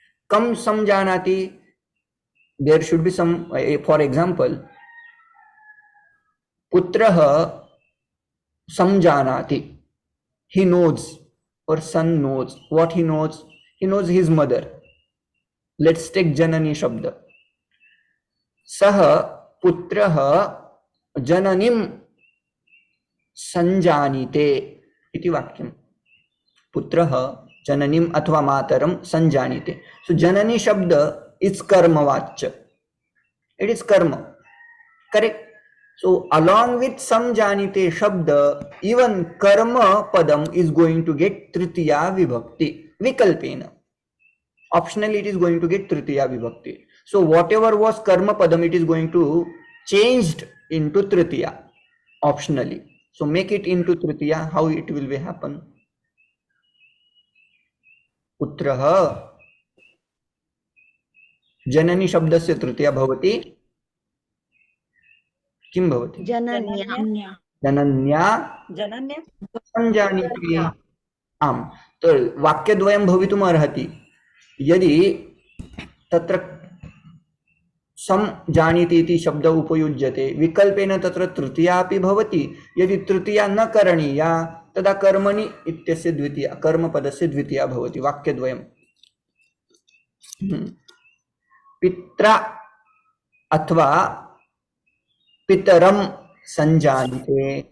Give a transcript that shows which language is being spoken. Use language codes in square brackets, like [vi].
[en] कम संजानाति, there should be some. For example, [sa] पुत्रः संजानाति, [en] he knows, or son knows. What he knows? He knows his mother. Let's take [sa] जननी शब्द. सः पुत्रः जननीं संजानीते इति वाक्यं. पुत्रः जननीम् अथवा मातरं संजानीते. [en] So जननी शब्द is कर्मवाच्य. It is karma. Correct? So along with samjanite shabda, even karma padam is going to get tritiya vibhakti vikalpena. Optionally it is going to get tritiya vibhakti. So whatever was karma padam, it is going to changed into tritiya optionally. So make it into tritiya. How it will be happen? [sa] Putraha जननी शब्दस्य तृतीया भवति. किं भवति? जनन्या. जनन्या संजानीते. आम्. तो वाक्यद्वयं भवितुम् अर्हति. यदि तत्र संजानीते इति शब्द उपयुज्यते, विकल्पेन तत्र तृतीया अपि भवति. यदि तृतीया न करणीया, तदा कर्मणि इत्यस्य द्वितीया, कर्मपदस्य द्वितीया भवति. वाक्यद्वयम्. पित्रा अथवा पितरं संजानीते.